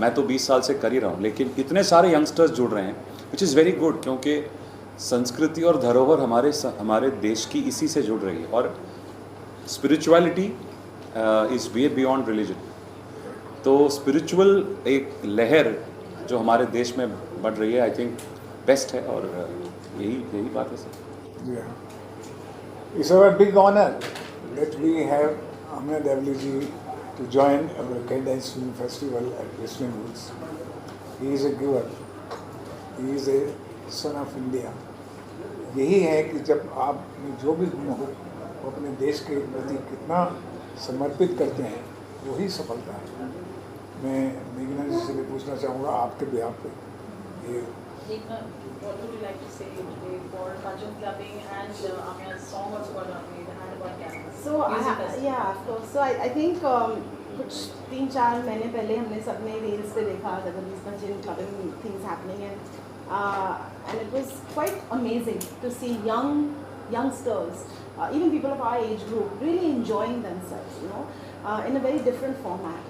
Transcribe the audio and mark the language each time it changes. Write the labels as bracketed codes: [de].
[hi] मैं तो 20 साल से कर ही रहा हूँ, लेकिन इतने सारे यंगस्टर्स जुड़ रहे हैं, [en] which is very good, [hi] क्योंकि संस्कृति और धरोहर हमारे देश की इसी से जुड़ रही है। [en] और spirituality is way beyond religion. [hi] तो स्पिरिचुअल एक लहर जो हमारे देश में बढ़ रही है, [en] I think [hi] बेस्ट है, और यही बात है sir. [en] It's our big honor that we have Amya Dabli ji to join our Cadence Film Festival at Whistling Woods. He is a giver. He is a son of India. [hi] यही है कि जब आप जो भी गुण हो वो अपने देश के प्रति कितना समर्पित करते हैं, वही सफलता है। मैं मेघना जी से भी पूछना चाहूँगा आपके बिहाफ पे, ये [en] what would you like to say today for bhajan clubbing and Amya's song also got made, The Hand Upon Canvas? So yeah, of course. So I think [hi] कुछ 3-4 महीने पहले हमने सबने रील्स पे देखा [en] these bhajan clubbing things happening, and it was quite amazing to see youngsters, even people of our age group, really enjoying themselves, in a very different format.